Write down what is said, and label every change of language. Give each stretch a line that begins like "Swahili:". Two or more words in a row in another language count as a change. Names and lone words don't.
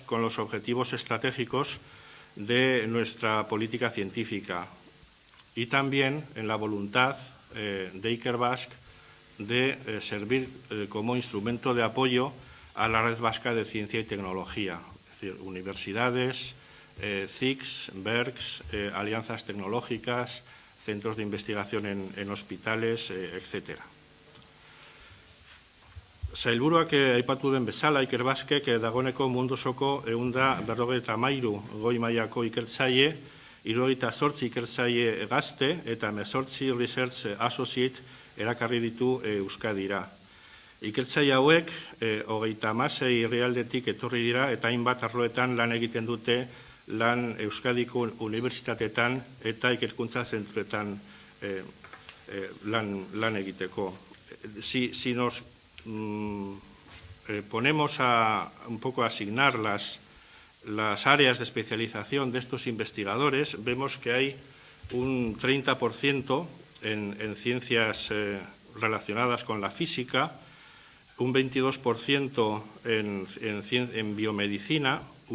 Spanish: con los objetivos estratégicos de nuestra política científica y también en la voluntad de Ikerbasque de servir como instrumento de apoyo a la red vasca de ciencia y tecnología, es decir, universidades, CICs, BERCs, alianzas tecnológicas, centros de investigación en hospitales, etc.
Basque: Sailburuak aipatu den bezala, Ikerbasquek dagoeneko mundu osoko 153 goi mailako ikertzaile, 78 ikertzaile gazte eta 18
English: Research Associate
Basque: erakarri ditu Euskadira. Ikertzaile hauek 36 herrialdetik etorri dira eta hainbat arloetan lan egiten dute lan Euskadiko unibertsitateetan eta ikerkuntza zentroetan lan egiteko.
Spanish: Si nos ponemos un poco a asignar las áreas de especialización de estos investigadores, vemos que hay un 30% en ciencias relacionadas con la física, un 22% en biomedicina, un